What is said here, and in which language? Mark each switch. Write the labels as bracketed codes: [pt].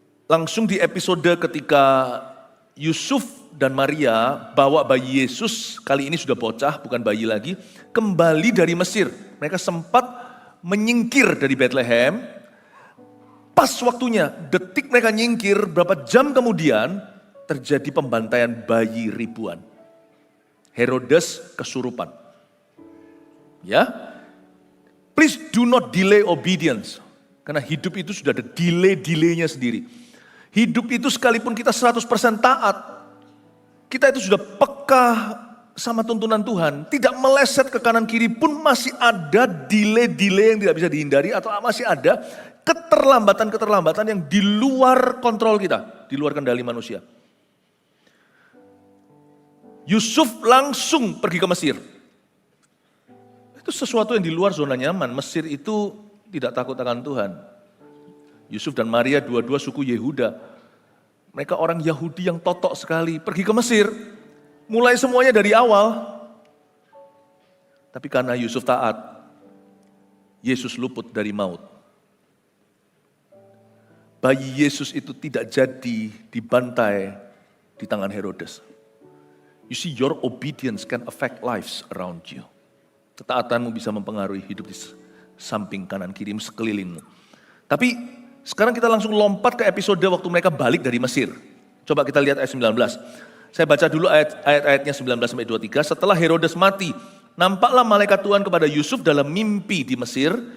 [id] Langsung di episode ketika Yusuf dan Maria bawa bayi Yesus, kali ini sudah bocah, bukan bayi lagi, kembali dari Mesir. Mereka sempat menyingkir dari Bethlehem. Pas waktunya, detik mereka nyingkir, berapa jam kemudian terjadi pembantaian bayi ribuan. Herodes kesurupan. [en] Ya, please do not delay obedience. [id] Karena hidup itu sudah ada delay-delaynya sendiri. Hidup itu sekalipun kita 100% taat, kita itu sudah peka sama tuntunan Tuhan. Tidak meleset ke kanan kiri pun masih ada delay-delay yang tidak bisa dihindari. Atau masih ada keterlambatan-keterlambatan yang di luar kontrol kita, di luar kendali manusia. Yusuf langsung pergi ke Mesir. Itu sesuatu yang di luar zona nyaman. Mesir itu tidak takut akan Tuhan. Yusuf dan Maria dua-dua suku Yehuda. Mereka orang Yahudi yang totok sekali. Pergi ke Mesir, mulai semuanya dari awal. Tapi karena Yusuf taat, Yesus luput dari maut. Bayi Yesus itu tidak jadi dibantai di tangan Herodes. [en] You see, your obedience can affect lives around you. [id] Ketaatanmu bisa mempengaruhi hidup di samping kanan kiri sekelilingmu. Tapi sekarang kita langsung lompat ke episode waktu mereka balik dari Mesir. Coba kita lihat ayat 19. Saya baca dulu ayat-ayatnya 19-23. Setelah Herodes mati, nampaklah malaikat Tuhan kepada Yusuf dalam mimpi di Mesir.